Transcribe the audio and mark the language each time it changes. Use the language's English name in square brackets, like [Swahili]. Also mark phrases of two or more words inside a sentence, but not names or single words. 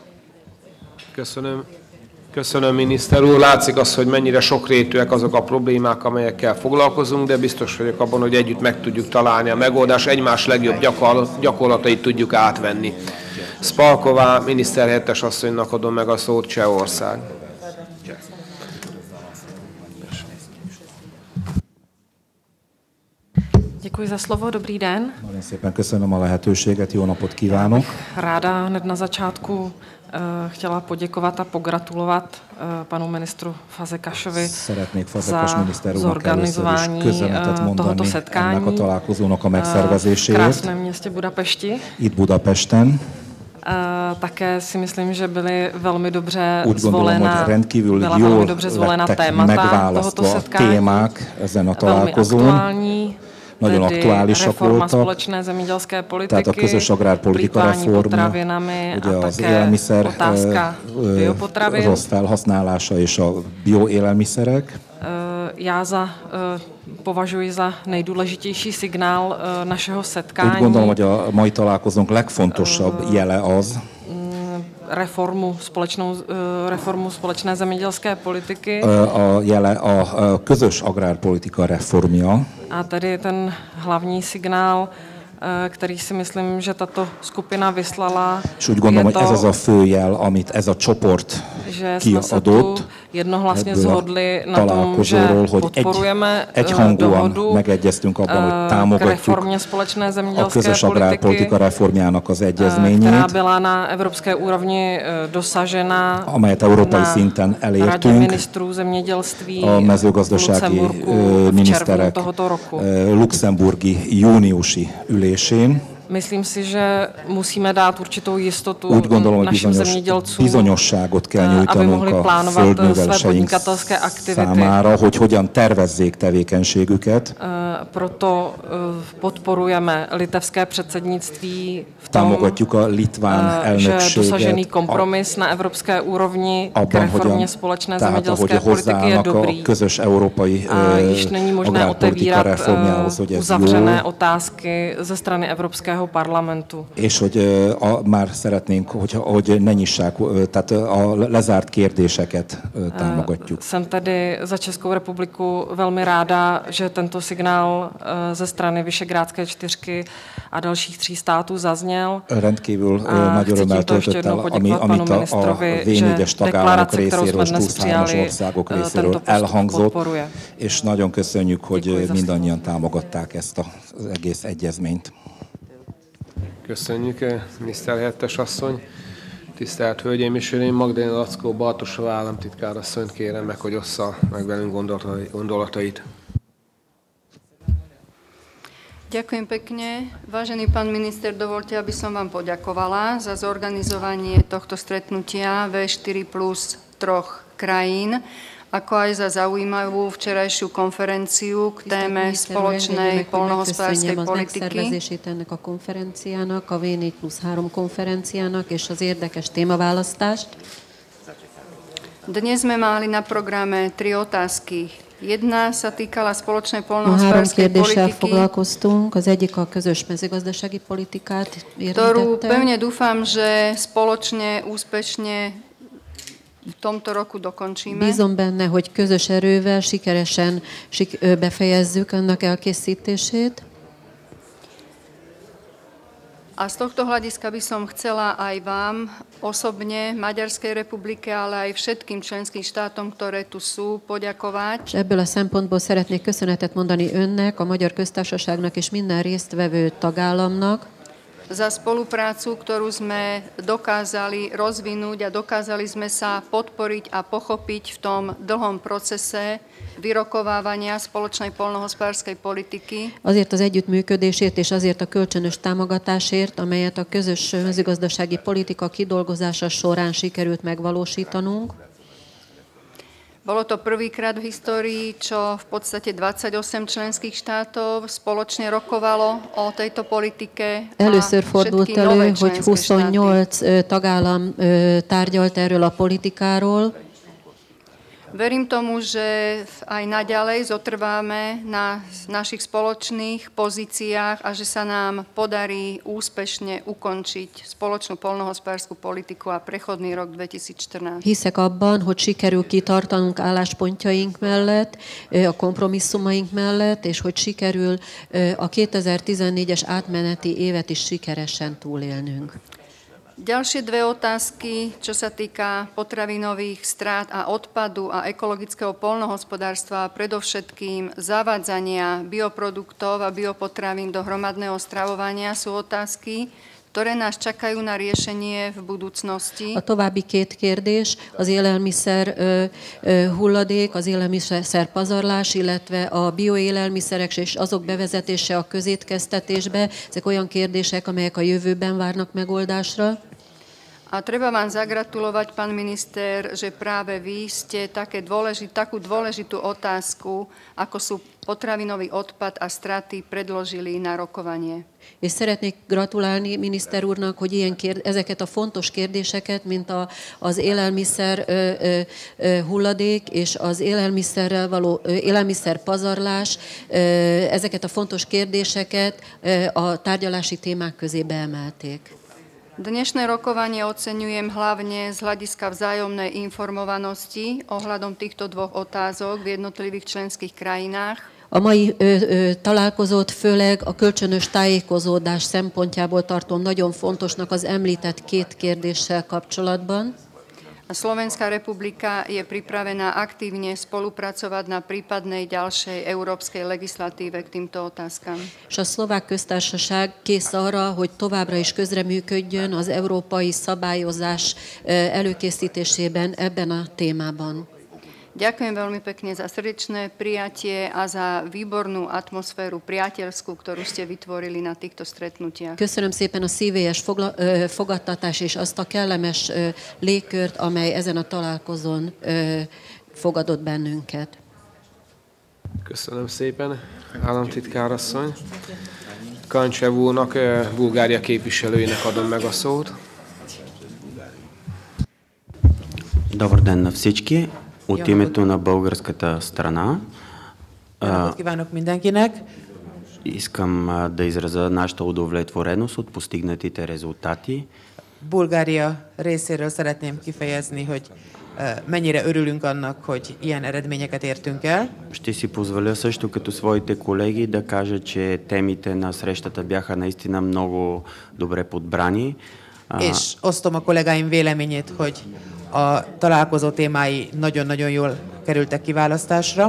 [Hungarian] Köszönöm, miniszter úr. Látszik az, hogy mennyire sokrétűek azok a problémák, amelyekkel foglalkozunk, de biztos vagyok abban, hogy együtt meg tudjuk találni a megoldást, egymás legjobb gyakorlatait tudjuk átvenni. Spalková miniszterhelyettes asszonynak adom meg a szót, Csehország. [Czech] Děkuji za slovo, dobrý den. [Hungarian] Nagyon szépen köszönöm a lehetőséget, jó napot kívánok. [Czech] Ráda hned na začátku chtěla poděkovat a pogratulovat panu ministru Fazekasovi za zorganizování tohoto setkání v krásném městě Budapešti. [Hungarian] Itt Budapesten. [Czech] Také si myslím, že byly velmi dobře zvolena témata tohoto setkání. Velmi aktuální. [Hungarian] Nagyon aktuálisak voltak, tehát a közös agrárpolitika reformja, ugye az élelmiszer rossz felhasználása és a bioélelmiszerek. [Czech] Já považuji za nejdůležitější signál našeho setkání. [Hungarian] Úgy gondolom, hogy a mai találkozónk legfontosabb jele az, [Czech] reformu společné zemědělské politiky. [Hungarian] A jele a közös agrárpolitika reformja. [Czech] A tady ten hlavní signál, který si myslím, že tato skupina vyslala, [Hungarian] és úgy gondolom, hogy ez az a fő jel, amit ez a csoport kiadott [Czech] jednohlasně zhodli na tom, že podporujeme dohodu [Hungarian] megegyeztünk abban, hogy támogatjuk a közös agrárpolitika reformjának az egyezményét, [Czech] která byla na evropské úrovni dosažena [Hungarian] amelyet európai szinten elértünk [Czech] ministrů zemědělství [Hungarian] a mezőgazdasági miniszterek luxemburgi júniusi ülésén. [Czech] Myslím si, že musíme dát určitou jistotu našim zemědělcům, aby mohli plánovat své podnikatelské aktivity [Hungarian] számára, hogy hogyan tervezzék tevékenységüket. [Czech] proto podporujeme litevské předsednictví v tom, [Hungarian] támogatjuk a litván elnökséget, [Czech] že dosažený kompromis na evropské úrovni k reformě společné zemědělské politiky je dobrý. A již není možné otevírat uzavřené otázky ze strany Evropského parlamentu. [Hungarian] És hogy már szeretnénk, hogy ne nyissák, tehát a lezárt kérdéseket támogatjuk. [Czech] Jsem tedy za Českou republiku velmi ráda, že tento signál ze strany Visegrádské čtyřky a dalších 3 států zazněl. [Hungarian] Rendkívül nagy örömmel töltött el, amit a V4-es tagállamok részéről, túlszámos országok részéről elhangzott, és nagyon köszönjük, hogy mindannyian támogatták ezt az egész egyezményt. Köszönjük, miniszterhelyettes asszony. Tisztelt Hölgyeim és Uraim, Magdalena Lackó Bartosova államtitkárasszonyt kérem meg, hogy ossza meg velünk gondolatait. [Slovak] Ďakujem pekne. Vážený pán minister, dovolte, aby som vám poďakovala za zorganizovanie tohto stretnutia V4 plus 3 krajín, ako aj za zaujímavú včerajšiu konferenciu k téme spoločnej poľnohospodárskej politiky. [Hungarian] Ennek a konferenciának, a V4 plus 3 konferenciának és az érdekes témaválasztást. [Slovak] Dnes sme mali na programe 3 otázky. Jedna sa týkala spoločnej poľnohospodárskej politiky, [Hungarian] foglalkoztunk. Az egyik a közös mezőgazdasági politikát érintette. [Slovak] Ktorú pevne dúfam, že spoločne, úspešne v tomto roku dokončíme. [Hungarian] Bízom benne, hogy közös erővel sikeresen befejezzük annak elkészítését. [Slovak] A z tohto hľadiska by som chcela aj vám osobne, Maďarskej republike, ale aj všetkým členským štátom, ktoré tu sú, poďakovať. [Hungarian] Ebből a szempontból szeretnék köszönetet mondani önnek, a Magyar Köztársaságnak és minden résztvevő tagállamnak [Slovak] za spoluprácu, ktorú sme dokázali rozvinúť a dokázali sme sa podporiť a pochopiť v tom dlhom procese vyrokovávania spoločnej poľnohospodárskej politiky. [Hungarian] Azért az együttműködésért és azért a kölcsönös támogatásért, amelyet a közös mezőgazdasági politika kidolgozása során sikerült megvalósítanunk. [Slovak] Bolo to prvýkrát v histórii, čo v podstate 28 členských štátov spoločne rokovalo o tejto politike. [Hungarian] Először fordult elő, hogy 28 tagállam tárgyalt erről a politikáról. [Slovak] Verím tomu, že aj naďalej zotrváme na našich spoločných pozíciách a že sa nám podarí úspešne ukončiť spoločnú poľnohospodárskú politiku a prechodný rok 2014. [Hungarian] Hiszek abban, hogy sikerül kitartanunk álláspontjaink mellett, a kompromisszumaink mellett, és hogy sikerül a 2014-es átmeneti évet is sikeresen túlélnünk. [Slovak] Ďalšie 2 otázky, čo sa týka potravinových strát a odpadu a ekologického poľnohospodárstva a predovšetkým zavádzania bioproduktov a biopotravín do hromadného stravovania, sú otázky, ktoré nás čakajú na riešenie v budúcnosti. [Hungarian] A további 2 kérdés, az élelmiszer hulladék, az élelmiszer pazarlás, illetve a bioélelmiszerek és azok bevezetése a közétkeztetésbe. Ezek olyan kérdések, amelyek a jövőben várnak megoldásra. [Slovak] A treba vám zagratulovať, pán minister, že práve vy ste takú dôležitú otázku, ako sú potravinový odpad a straty, predložili na rokovanie. [Hungarian] És szeretnék gratulálni miniszter úrnak, hogy ezeket a fontos kérdéseket, mint az élelmiszer hulladék és az élelmiszerrel való élelmiszer pazarlás, ezeket a fontos kérdéseket a tárgyalási témák közé beemelték. [Slovak] Dnešné rokovanie oceňujem hlavne z hľadiska vzájomnej informovanosti ohľadom týchto 2 otázok v jednotlivých členských krajinách. [Hungarian] A mai találkozót főleg a kölcsönös tájékozódás szempontjából tartom nagyon fontosnak az említett 2 kérdéssel kapcsolatban. [Slovak] A Slovenská republika je pripravená aktívne spolupracovať na prípadnej ďalšej európskej legislatíve k týmto otázkam. [Hungarian] És a Szlovák Köztársaság kész arra, hogy továbbra is közreműködjön az európai szabályozás előkészítésében ebben a témában. [Slovak] Ďakujem veľmi pekne za srdečné prijatie a za výbornú atmosféru priateľskú, ktorú ste vytvorili na týchto stretnutiach. [Hungarian] Köszönöm szépen a szívélyes fogadtatás és azt a kellemes légkört, amely ezen a találkozón fogadott bennünket. Köszönöm szépen, államtitkár asszony. Kancsev úrnak, Bulgária képviselőjének adom meg a szót. [Bulgarian] Добър ден на всички. От името на българската страна искам да изразя нашата удовлетвореност от постигнатите резултати. [Hungarian] Bulgária részéről szeretném kifejezni, hogy mennyire örülünk annak, hogy ilyen eredményeket értünk el. [Bulgarian] Ще си позволя също като своите колеги да кажа, че темите на срещата бяха наистина много добре подбрани. [Hungarian] És osztom a kollégáim véleményét, hogy a találkozó témái nagyon-nagyon jól kerültek kiválasztásra.